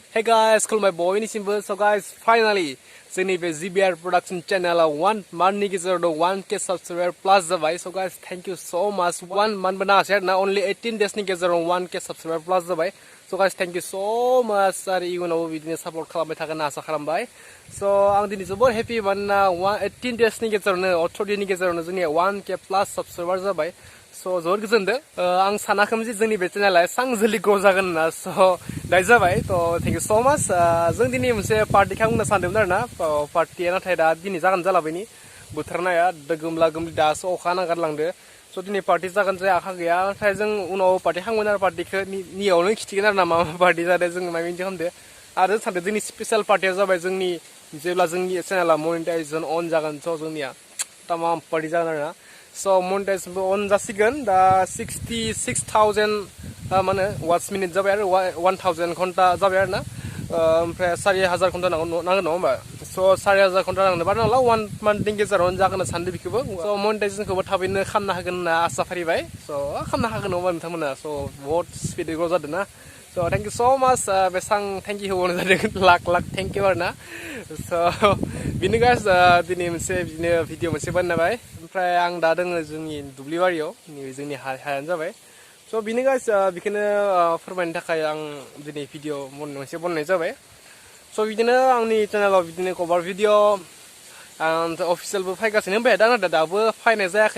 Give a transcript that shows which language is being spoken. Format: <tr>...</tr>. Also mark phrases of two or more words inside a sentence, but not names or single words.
<en>Hey guys,</en> <brx>खुलुमबाय बयनिसिमबो.</brx> <en>So guys, finally</en> <brx>जोंनि बे</brx> <en>GBR production channel 1 month</en> <brx>नि गेजेराव</brx> <en>1k subscriber plus</en> <brx>जाबाय.</brx> <en>So guys, thank you so much.</en> <brx>1 month बनासै आरोना,</brx> <en>only 18 days</en> <brx>नि गेजेराव</brx> <en>1k subscriber plus</en> <brx>जाबाय.</brx> <en>So guys, thank you so much.</en> <brx>आरो इयुनावबो बिदिनो support खालामबाय थागोन आसा खालामबाय. So आं दिनै जोबोर happy मानोना</brx> <en>18 days</en> <brx>नि गेजेरावनो 18 दिननि गेजेरावनो जोंनि</brx> <en>1k plus subscriber</en> <brx>जाबाय. So जोबोर गोजोनदों. आं सानाखैमोन जे जोंनि बे चेनेला एसां जल्दि ग्र' जागोन होनना. So दायो जाबाय.</brx> <en>थ' thank you so much.</en> <brx>जों दिनै मोनसे पार्टि खालामनो सानदोंमोन आरोना. पार्टिया नाथाय दा दिनै जागोन जालाबायनि. बोथोर नाया गोमला गोमलि दासो अखा नागारलांदो. So दिनै पार्टि जागोन जाया आखा गैया. नाथाय जों उनाव पार्टि खालामगोन आरो पार्टिखौ नियावनो खिथिगोन आरोना मा पार्टि जादों जों मा बिदि खालामदो. आरो सानदों जोंनि स्पेसियेल पार्टिया जाबाय जोंनि जेब्ला जोंनि चेनेला</brx> <en>monetization on</en> <brx>जागोन स' जोंनिया तमाम पार्टि जागोन आरोना.</brx> <en>So monetization on</en> <brx>जासिगोन दा 66,000 माने</brx> <en>watch minute</en> <brx>जाबाय आरो 1,000 घन्टा जाबाय आरोना. ओमफ्राय 4,000 घन्टा नांगोन नङा होमबा. So 4,000 घन्टा नांगोन बार नालाय 1 मान्थनि गेजेरावनो जागोन सानदों बेखौबो. So monetizationखौबो थाबैनो खालामनो हागोन होनना आसा फारिबाय. So खालामनो हागोन नङा नोंथांमोना. So बहुत स्पिड ग्र' जादों ना.</brx> <en>So thank you so much.</en> <brx>बेसां</brx> <en>thank you</en> <brx>होनो जादों लाख</brx> <en>thank you</en> <brx>आरोना. So बिनो guys दिनै मोनसे बिदिनो भिडिअ मोनसे बानायबाय. ओमफ्राय आं दा दोङो जोंनि दुब्लि बारियाव जोंनि हायानो जाबाय. स' बिनो गाइस बेखौनो फोरमायनो थाखाय आं दिनै भिडिअ मोनसे बनायनाय जाबाय. स' बिदिनो आंनि चेनेलाव बिदिनो कभार भिडिअ आं अफिसियेलबो फैगासिनो ओमफ्राय दा नाथाय दाबो फैनाय जायाखै.</brx>